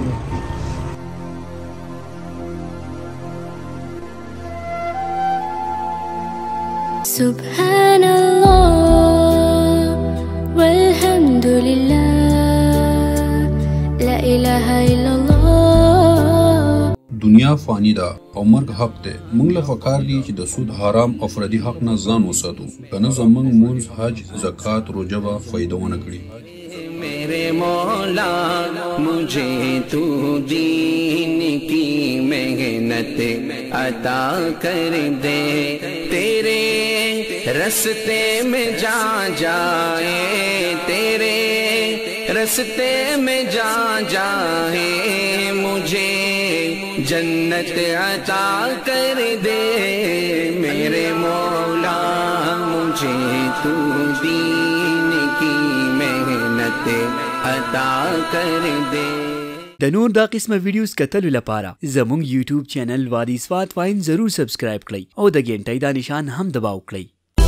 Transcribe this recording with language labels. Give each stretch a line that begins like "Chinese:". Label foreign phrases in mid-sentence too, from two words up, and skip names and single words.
Arabic: سبحان الله والحمد لله لا اله الا الله
Pashto: دنیا فانی ده او مرګ حق دی موږ له پکار دي چې د سود حرام او فردي حق نه ځان وساتو کنه زمونږ مونځ حج زکات روزه به فایده ونه کړي
Urdu: میرے مولا مجھے تو دین کی محنت عطا کر دے تیرے رستے میں جا جائے تیرے رستے میں جا جائے مجھے جنت عطا کر دے میرے مولا مجھے تو دین کی محنت عطا کر دے
Pashto: د نور دا قسمه ویډیوز کتلو لپاره زموږ
English: YouTube channel
Pashto: وادي سوات واین ضرور سبسکرایب کړئ او د غنټۍ دا نشان هم دباو کړئ